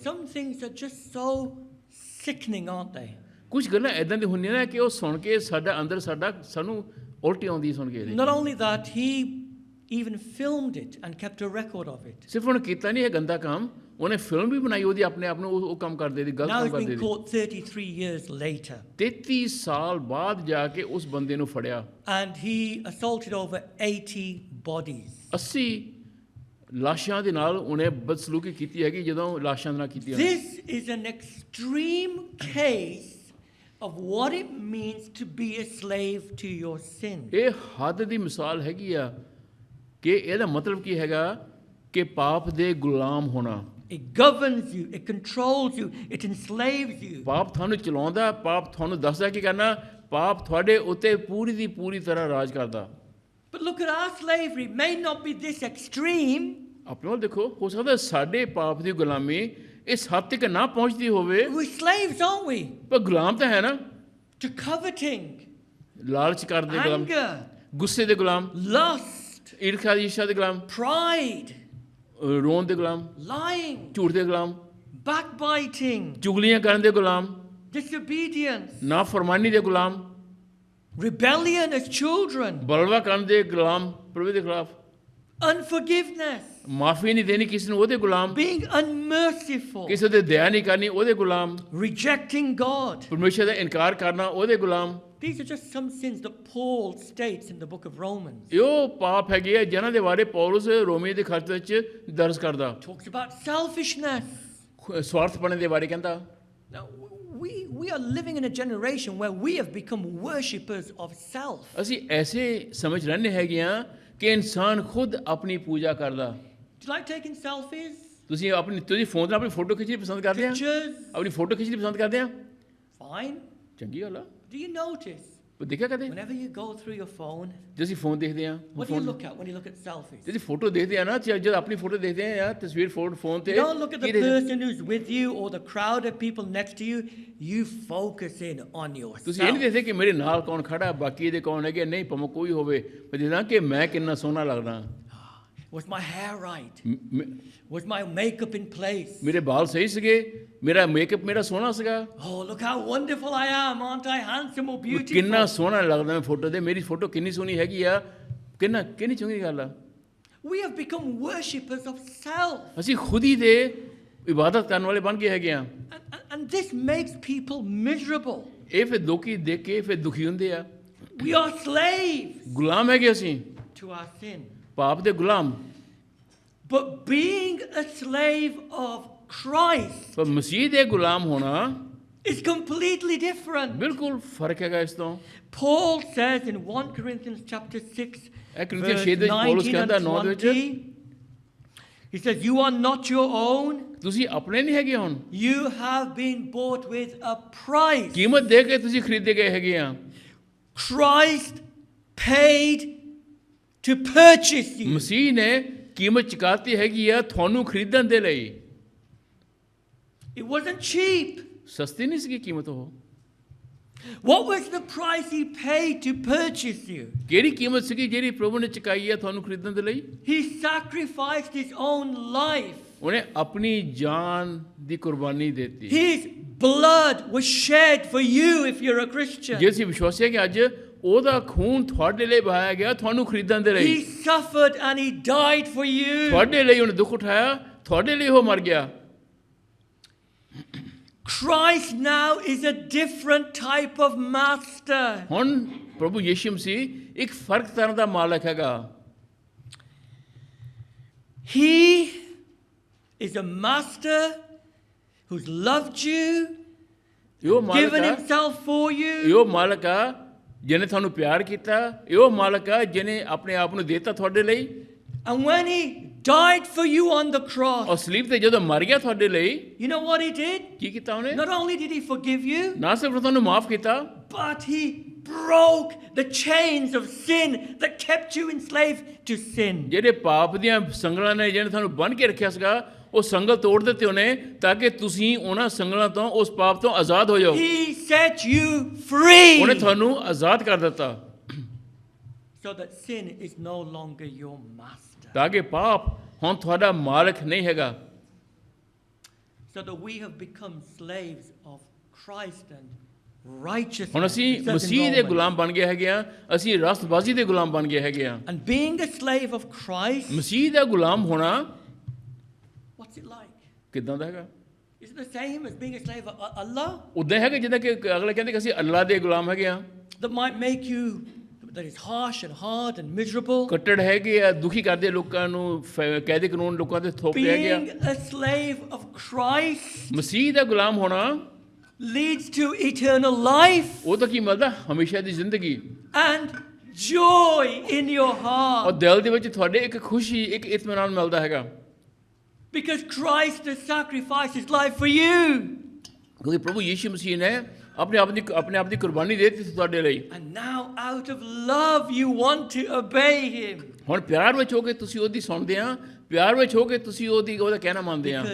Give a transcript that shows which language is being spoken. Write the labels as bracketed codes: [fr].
[en] Some things are just so sickening, aren't they? [pa] ਕੁਝ ਗੱਲਾਂ ਇਦਾਂ ਦੀ ਹੁੰਦੀਆਂ ਨੇ ਕਿ ਉਹ ਸੁਣ ਕੇ ਸਾਡਾ ਅੰਦਰ ਸਾਨੂੰ ਉਲਟੀ ਆਉਂਦੀ ਸੁਣ ਕੇ। [en] Not only that, he even filmed it and kept a record of it. [pa] ਸਿਰਫ ਉਹਨੇ ਕੀਤਾ ਨਹੀਂ ਇਹ ਗੰਦਾ ਕੰਮ, ਉਹਨੇ ਫਿਲਮ ਵੀ ਬਣਾਈ ਉਹਦੀ ਆਪਣੇ ਆਪ ਨੂੰ ਉਹ ਕੰਮ ਕਰਦੇ ਦੀ, ਗਲਤ [en] Now [pa] ਕੰਮ [en] he's [pa] ਕਰਦੇ [en] been [pa] ਦੀ। [en] caught 33 years later. [pa] 33 ਸਾਲ ਬਾਅਦ ਜਾ ਕੇ ਉਸ ਬੰਦੇ ਨੂੰ ਫੜਿਆ। [en] And he assaulted over 80 bodies. [pa] 80 ਲਾਸ਼ਾਂ ਦੇ ਨਾਲ ਉਹਨੇ ਬਦਸਲੂਕੀ ਕੀਤੀ ਹੈਗੀ ਜਦੋਂ ਲਾਸ਼ਾਂ ਦੇ ਨਾਲ ਕੀਤੀ ਹੈ। [en] This is an extreme case of what it means to be a slave to your sin. [pa] ਇਹ ਹੱਦ ਦੀ ਮਿਸਾਲ ਹੈਗੀ ਆ ਕਿ ਇਹਦਾ ਮਤਲਬ ਕੀ ਹੈਗਾ ਕਿ ਪਾਪ ਦੇ ਗੁਲਾਮ ਹੋਣਾ। [en] It governs you, it controls you, it enslaves you. [pa] ਪਾਪ ਤੁਹਾਨੂੰ ਚਲਾਉਂਦਾ, ਪਾਪ ਤੁਹਾਨੂੰ ਦੱਸਦਾ ਕੀ ਕਰਨਾ, ਪਾਪ ਤੁਹਾਡੇ ਉੱਤੇ ਪੂਰੀ ਦੀ ਪੂਰੀ ਤਰ੍ਹਾਂ ਰਾਜ ਕਰਦਾ। [en] But look at our slavery. It may not be this extreme. [pa] ਆਪਣੇ ਵੱਲ ਦੇਖੋ, ਹੋ ਸਕਦਾ ਸਾਡੇ ਪਾਪ ਦੀ ਗੁਲਾਮੀ ਇਸ ਹੱਦ ਤੱਕ ਨਾ ਪਹੁੰਚਦੀ ਹੋਵੇ, [en] We're slaves, aren't we? [pa] ਪਰ ਗੁਲਾਮ ਤਾਂ ਹੈ ਨਾ। [en] To coveting, [pa] ਲਾਲਚ ਕਰਦੇ ਗੁਲਾਮ, [en] anger, [pa] ਗੁੱਸੇ ਦੇ ਗੁਲਾਮ, [en] lust, [pa] ਈਰਖਾ ਦੇ ਗੁਲਾਮ, [en] pride, [pa] ਰੋਣ ਦੇ ਗੁਲਾਮ, [en] lying, [pa] ਝੂਠ ਦੇ ਗੁਲਾਮ, [en] backbiting, [pa] ਚੁਗਲੀਆਂ ਕਰਨ ਦੇ ਗੁਲਾਮ, [en] disobedience, [pa] ਨਾਫਰਮਾਨੀ ਦੇ ਗੁਲਾਮ, [en] rebellion as children, [pa] ਬਲਵਾ ਕਰਨ ਦੇ ਗੁਲਾਮ, ਪ੍ਰਭੂ ਦੇ ਖਿਲਾਫ, [en] unforgiveness, [pa] ਮਾਫੀ ਨਹੀਂ ਦੇਣੀ ਕਿਸੇ ਨੂੰ, ਉਹਦੇ ਗੁਲਾਮ, [en] being unmerciful, [pa] ਕਿਸੇ ਤੇ ਦਇਆ ਨਹੀਂ ਕਰਨੀ, ਉਹਦੇ ਗੁਲਾਮ, [en] rejecting God. [pa] ਪਰਮੇਸ਼ਰ ਦਾ ਇਨਕਾਰ ਕਰਨਾ, ਉਹਦੇ ਗੁਲਾਮ। [en] These are just some sins that Paul states in the book of Romans. [pa] ਇਹ ਪਾਪ ਹੈਗੇ ਆ ਜਿਨ੍ਹਾਂ ਦੇ ਬਾਰੇ ਪੌਲਸ ਰੋਮੀ ਦੇ ਖਤ ਵਿੱਚ ਦਰਜ ਕਰਦਾ। [en] Talks about selfishness. [pa] ਸਵਾਰਥਪਣੇ ਦੇ ਬਾਰੇ ਕਹਿੰਦਾ। [en] Now, we are living in a generation where we have become worshippers of self. [pa] ਅਸੀਂ ਐਸੇ ਸਮਝ ਰਹਿੰਦੇ ਹੈਗੇ ਆ ਕਿ ਇਨਸਾਨ ਖੁਦ ਆਪਣੀ ਪੂਜਾ ਕਰਦਾ। [en] Do you like taking selfies? [pa] ਤੁਸੀਂ ਫੋਨ 'ਤੇ ਆਪਣੀ ਫੋਟੋ ਖਿੱਚਣੀ ਪਸੰਦ ਕਰਦੇ ਆ? [en] Pictures? [pa] ਆਪਣੀ ਫੋਟੋ ਖਿੱਚਣੀ ਪਸੰਦ ਕਰਦੇ ਆ? [en] Fine. [pa] ਚੰਗੀ ਗੱਲ ਆ। [en] Do you notice [pa] ਉਹ ਦੇਖਿਆ ਕਦੇ? [en] whenever you go through your phone, [pa] ਜੇ ਅਸੀਂ ਫੋਨ ਦੇਖਦੇ ਆ, [en] what do you look at when you look at selfies? [pa] ਜੇ ਅਸੀਂ ਫੋਟੋ ਦੇਖਦੇ ਆ ਨਾ, ਜਦ ਆਪਣੀ ਫੋਟੋ ਦੇਖਦੇ ਆ ਤਸਵੀਰ ਫੋਨ ਤੇ, [en] You don't look at the person who's with you or the crowd of people next to you. You focus in on [pa] ਤੁਸੀਂ ਇਹ ਨਹੀਂ [en] yourself. [pa] ਦੇਖਦੇ ਕਿ ਮੇਰੇ ਨਾਲ ਕੌਣ ਖੜਾ, ਬਾਕੀ ਇਹਦੇ ਕੌਣ ਹੈਗੇ, ਨਹੀਂ ਭਾਵੇਂ ਕੋਈ ਹੋਵੇ, ਪਰ ਜਿਹਦਾ ਕਿ ਮੈਂ ਕਿੰਨਾ ਸੋਹਣਾ ਲੱਗਦਾ, [en] Was my hair right? Was my makeup in place? [pa] ਮੇਰੇ ਵਾਲ ਸਹੀ ਸੀਗੇ, ਮੇਰਾ ਮੇਕਅਪ ਮੇਰਾ ਸੋਹਣਾ ਸੀਗਾ, [en] Oh, look how wonderful I am. Aren't I handsome or [pa] ਕਿੰਨਾ [en] beautiful? [pa] ਸੋਹਣਾ ਲੱਗਦਾ ਮੈਂ ਫੋਟੋ ਤੇ, ਮੇਰੀ ਫੋਟੋ ਕਿੰਨੀ ਸੋਹਣੀ ਹੈਗੀ ਆ, ਕਿੰਨੀ ਚੰਗੀ ਗੱਲ ਆ। [en] We have become worshippers of self. [pa] ਅਸੀਂ ਖੁਦ ਹੀ ਦੇ ਇਬਾਦਤ ਕਰਨ ਵਾਲੇ ਬਣ ਗਏ ਹੈਗੇ ਆ। [en] And this makes people miserable. [pa] ਇਹ ਫਿਰ ਲੋਕੀ ਦੇਖ ਕੇ ਫਿਰ ਦੁਖੀ ਹੁੰਦੇ ਆ। [en] We are slaves [pa] ਗੁਲਾਮ ਹੈਗੇ ਅਸੀਂ, [en] to our sin. [pa] ਪਾਪ ਦੇ ਗੁਲਾਮ। [en] But being a slave of Christ [pa] ਪਰ ਮਸੀਹ ਦੇ ਗੁਲਾਮ ਹੋਣਾ [en] is completely different. [pa] ਬਿਲਕੁਲ ਫਰਕ ਹੈਗਾ ਇਸ ਤੋਂ। [en] Paul says in 1 Corinthians chapter 6, [pa] ਇਹ ਕੁਰਿੰਥੀਆਂ [en] verse [pa] 6 ਦੇ ਵਿੱਚ ਪੌਲਸ [en] 19 [pa] ਕਹਿੰਦਾ [en] and [pa] 9 ਦੇ ਵਿੱਚ, [en] 20, he says, you are not your own. [pa] ਤੁਸੀਂ ਆਪਣੇ ਨਹੀਂ ਹੈਗੇ, ਹੁਣ [en] You have been bought with a price. [pa] ਕੀਮਤ ਦੇ ਕੇ ਤੁਸੀਂ ਖਰੀਦੇ ਗਏ ਹੈਗੇ ਆ। [en] Christ paid to purchase you. [pa] ਮਸੀਹ ਨੇ ਕੀਮਤ ਚੁਕਾਤੀ ਹੈਗੀ ਆ ਤੁਹਾਨੂੰ ਖਰੀਦਣ ਦੇ ਲਈ। [en] It wasn't cheap. [pa] ਸਸਤੀ ਨਹੀਂ ਸੀਗੀ ਕੀਮਤ ਉਹ। [en] What was the price he paid to purchase you? [pa] ਕਿਹੜੀ ਕੀਮਤ ਸੀਗੀ ਜਿਹੜੀ ਪ੍ਰਭੂ ਨੇ ਚੁਕਾਈ ਹੈ ਤੁਹਾਨੂੰ ਖਰੀਦਣ ਦੇ ਲਈ? [en] He sacrificed his own life. [pa] ਉਹਨੇ ਆਪਣੀ ਜਾਨ ਦੀ ਕੁਰਬਾਨੀ ਦਿੱਤੀ। [en] His blood was shed for you if you're a Christian. [pa] ਜੇ ਅਸੀਂ ਵਿਸ਼ਵਾਸੀ ਹਾਂ ਕਿ ਅੱਜ ਉਹਦਾ ਖੂਨ ਤੁਹਾਡੇ ਲਈ ਵਹਾਇਆ ਗਿਆ ਤੁਹਾਨੂੰ ਖਰੀਦਣ ਦੇ [en] He [pa] ਲਈ। [en] suffered and he died for you. [pa] ਤੁਹਾਡੇ ਲਈ ਉਹਨੇ ਦੁੱਖ ਉਠਾਇਆ, ਤੁਹਾਡੇ ਲਈ ਉਹ ਮਰ ਗਿਆ। [en] Christ now is a different type of master. [pa] ਹੁਣ ਪ੍ਰਭੂ ਯਿਸੂ ਮਸੀਹ ਇੱਕ ਫਰਕ ਤਰ੍ਹਾਂ ਦਾ ਮਾਲਕ ਹੈਗਾ। [en] He is a master who's loved you, [pa] ਇਹੋ ਮਾਲਕ [en] given [pa] ਆ, [en] himself for you. [pa] ਇਹੋ ਮਾਲਕ ਆ ਜਿਹਨੇ ਤੁਹਾਨੂੰ ਪਿਆਰ ਕੀਤਾ। ਇਹੋ ਮਾਲਕ ਆ ਜਿਹਨੇ ਆਪਣੇ ਆਪ ਨੂੰ ਦਿੱਤਾ ਤੁਹਾਡੇ ਲਈ। [en] And when he died for you on the [pa] ਔਰ [en] cross, [pa] ਸਲੀਬ ਤੇ ਜਦੋਂ ਮਰ ਗਿਆ ਤੁਹਾਡੇ ਲਈ, [en] you know what he did? [pa] ਕੀ ਕੀਤਾ ਉਹਨੇ? [en] Not only did he forgive you, [pa] ਨਾ ਸਿਰਫ ਤੁਹਾਨੂੰ ਮਾਫ ਕੀਤਾ, [en] but he broke the chains of sin that kept you enslaved to sin. [pa] ਜਿਹੜੇ ਪਾਪ ਦੀਆਂ ਸੰਗਲਾਂ ਨੇ ਜਿਹਨੇ ਤੁਹਾਨੂੰ ਬੰਨ੍ਹ ਕੇ ਰੱਖਿਆ ਸੀਗਾ, ਉਹ ਸੰਗਲ ਤੋੜ ਦਿੱਤੇ ਉਹਨੇ ਤਾਂ ਕਿ ਤੁਸੀਂ ਉਹਨਾਂ ਸੰਗਲਾਂ ਤੋਂ, ਉਸ ਪਾਪ ਤੋਂ ਆਜ਼ਾਦ ਹੋ ਜਾਓ। [en] He set you free [pa] ਉਹਨੇ ਤੁਹਾਨੂੰ ਆਜ਼ਾਦ ਕਰ ਦਿੱਤਾ [en] so that sin is no longer your master. [pa] ਤਾਂ ਕਿ ਪਾਪ ਹੁਣ ਤੁਹਾਡਾ ਮਾਲਕ ਨਹੀਂ ਹੈਗਾ। [en] So that we have become slaves of Christ and righteousness. [pa] ਹੁਣ ਅਸੀਂ [en] It says in [pa] ਮਸੀਹ ਦੇ [en] Romans. [pa] ਗੁਲਾਮ ਬਣ ਗਏ ਹੈਗੇ ਆ, ਅਸੀਂ ਰਸਤਬਾਜ਼ੀ ਦੇ ਗੁਲਾਮ ਬਣ ਗਏ ਹੈਗੇ ਆ। [en] And being a slave of Christ, [pa] ਮਸੀਹ ਦਾ ਗੁਲਾਮ ਹੋਣਾ [en] what's it like? [pa] ਕਿੱਦਾਂ ਦਾ ਹੈਗਾ? [en] Is it the same as being a slave of Allah? [pa] ਉਦਾਂ ਹੈਗਾ ਜਿੱਦਾਂ ਕਿ ਅਗਲੇ ਕਹਿੰਦੇ ਕਿ ਅਸੀਂ ਅੱਲਾ ਦੇ ਗੁਲਾਮ ਹੈਗੇ ਆ। [en] That might make you, that is harsh and hard and miserable. [pa] ਕੱਟੜ ਹੈਗੇ ਆ, ਦੁਖੀ ਕਰਦੇ ਲੋਕਾਂ ਨੂੰ, ਕਾਇਦੇ ਕਾਨੂੰਨ ਲੋਕਾਂ ਤੇ ਥੋਪਦੇ ਹੈਗੇ ਆ। [en] Being a slave of Christ [pa] ਮਸੀਹ ਦਾ ਗੁਲਾਮ ਹੋਣਾ [en] leads to eternal life [pa] ਉਹ ਤਾਂ ਕੀ ਮਿਲਦਾ? ਹਮੇਸ਼ਾ ਦੀ ਜ਼ਿੰਦਗੀ [en] and joy in your [pa] ਔਰ [en] heart. [pa] ਦਿਲ ਦੇ ਵਿੱਚ ਤੁਹਾਡੇ ਇੱਕ ਖੁਸ਼ੀ, ਇੱਕ ਇਤਮਾਨਾਨ ਮਿਲਦਾ ਹੈਗਾ [en] Because Christ has sacrificed his life for you. [pa] ਕਿਉਂਕਿ ਪ੍ਰਭੂ ਯਿਸੂ ਮਸੀਹ ਨੇ ਆਪਣੇ ਆਪ ਦੀ ਕੁਰਬਾਨੀ ਦੇ ਦਿੱਤੀ ਤੁਹਾਡੇ ਲਈ। [en] And now out of love you want to obey him. [pa] ਹੁਣ ਪਿਆਰ ਵਿੱਚ ਹੋ ਕੇ ਤੁਸੀਂ ਉਹਦੀ ਸੁਣਦੇ ਆ, ਪਿਆਰ ਵਿੱਚ ਹੋ ਕੇ ਤੁਸੀਂ ਉਹਦਾ ਕਹਿਣਾ ਮੰਨਦੇ ਆ।